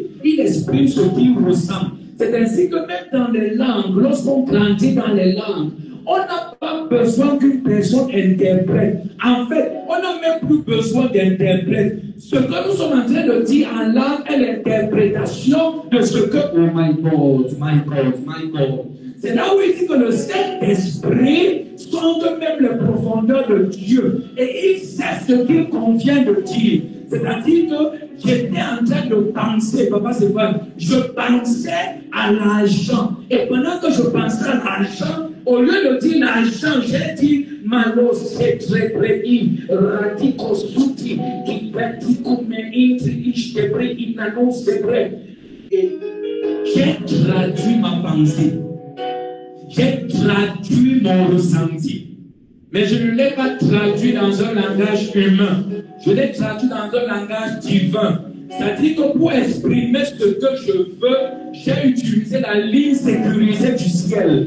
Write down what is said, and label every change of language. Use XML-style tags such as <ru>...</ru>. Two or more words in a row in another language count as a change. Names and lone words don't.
<fr>Il exprime ce qu'il ressent. C'est ainsi que même dans les langues, lorsqu'on grandit dans les langues, on n'a pas besoin qu'une personne interprète. En fait, on n'a même plus besoin d'interprète. Ce que nous sommes en train de dire en langue est l'interprétation de ce que...</fr> <en>Oh my God, my God, my God.</en> <fr>C'est là où il dit que le Saint-Esprit sonde même les profondeurs de Dieu. Et il sait ce qu'il convient de dire. C'est-à-dire que j'étais en train de penser, papa, c'est vrai, je pensais à l'argent. Et pendant que je pensais à l'argent, au lieu de dire l'argent, j'ai dit malo c'est très près, radico souti, qui pratico me intri, ichtebre, inano c'est vrai. Et j'ai traduit ma pensée. J'ai traduit mon ressenti. Mais je ne l'ai pas traduit dans un langage humain. Je l'ai traduit dans un langage divin. C'est-à-dire que pour exprimer ce que je veux, j'ai utilisé la ligne sécurisée du ciel.</fr>